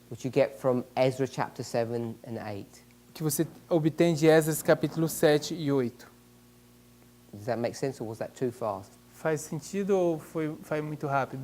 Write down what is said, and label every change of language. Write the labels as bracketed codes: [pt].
[en] which you get from Ezra chapter 7 and 8. [pt] que você obtém de Esdras capítulo 7 e 8. [en] Does that make sense or was that too fast? [pt] Faz sentido ou foi muito rápido?